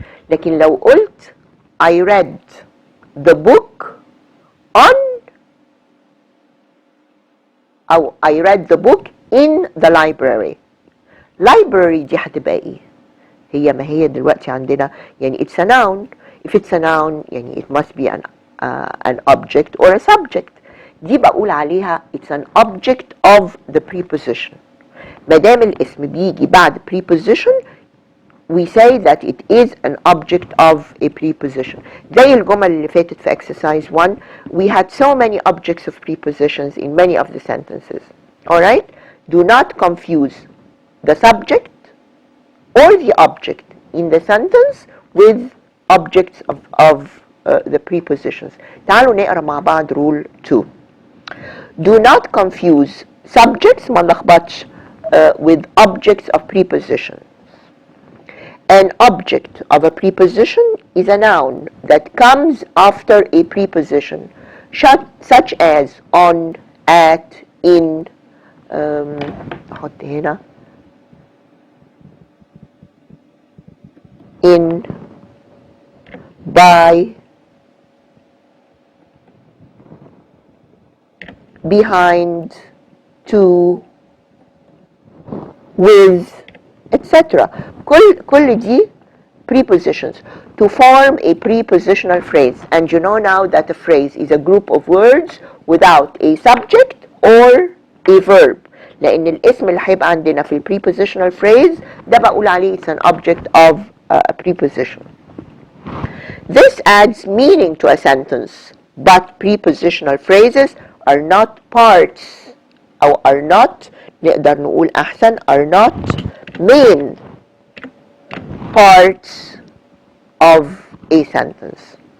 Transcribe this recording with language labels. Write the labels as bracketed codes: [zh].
[ar] لكن لو قلت [en] I read the book on [ar] أو [en] I read the book in the library. [ar] library دي هتبقى ايه؟ هي ما هي دلوقتي عندنا يعني [en] it's a noun. if it's a noun [ar] يعني [en] it must be an object or a subject. [ar] دي بقول عليها [en] it's an object of the preposition. [ar] ما دام الاسم بيجي بعد [en] preposition we say that it is an object of a preposition. [ar] زي الجمل اللي فاتت في [en] exercise 1 we had so many objects of prepositions in many of the sentences. Alright? Do not confuse the subject or the object in the sentence with objects of the prepositions. [ar] تعالوا نقرأ مع بعض rule 2. [en] Do not confuse subjects [ar] ما نلخبطش [en] with objects of preposition. An object of a preposition is a noun that comes after a preposition such as on, at, in [ar] أحط هنا [en] in, by, behind, to, with, etc. [ar] كل دي [en] prepositions to form a prepositional phrase. And you know now that a phrase is a group of words without a subject or a verb. [ar] لأن الاسم اللي هيبقى عندنا في prepositional phrase ده بقول عليه [en] it's an object of a preposition. This adds meaning to a sentence, but prepositional phrases are not parts [ar] أو [en] are not [ar] نقدر نقول أحسن [en] are not main parts of a sentence.